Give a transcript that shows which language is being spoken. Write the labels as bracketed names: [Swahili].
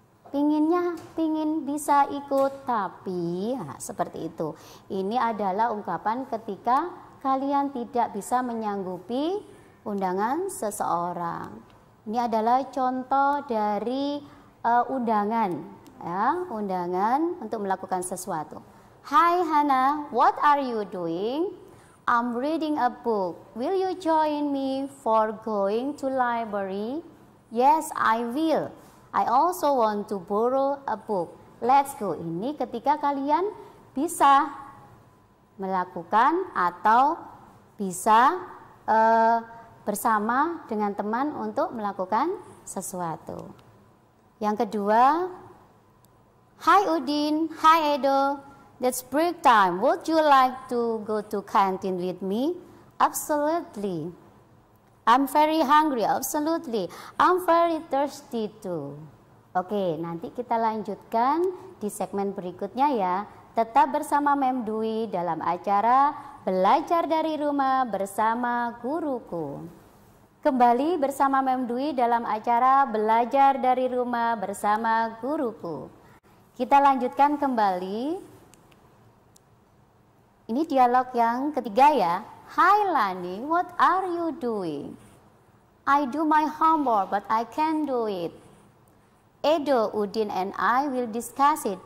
[Indonesian] Pingin bisa ikut tapi seperti itu. Ini adalah ungkapan ketika kalian tidak bisa menyanggupi undangan seseorang. Ini adalah contoh dari undangan, ya, undangan untuk melakukan sesuatu. [English] Hi Hannah, what are you doing? I'm reading a book. Will you join me for going to library? Yes, I will. I also want to borrow a book. Let's go. [Indonesian] Ini ketika kalian bisa melakukan atau bisa bersama dengan teman untuk melakukan sesuatu. Yang kedua, Hi Udin, hi Edo. [English] It's break time. Would you like to go to canteen with me? Absolutely. I'm very hungry, absolutely. I'm very thirsty too. [Indonesian] Oke, nanti kita lanjutkan di segmen berikutnya ya. Tetap bersama Mem Dwi dalam acara Belajar dari Rumah bersama Guruku. Kembali bersama Mem Dwi dalam acara Belajar dari Rumah bersama Guruku. Kita lanjutkan kembali. Ini dialog yang ketiga ya. [English] Hi Lani, what are you doing? I do my homework, but I can't do it. Edo, Udin, and I will discuss it.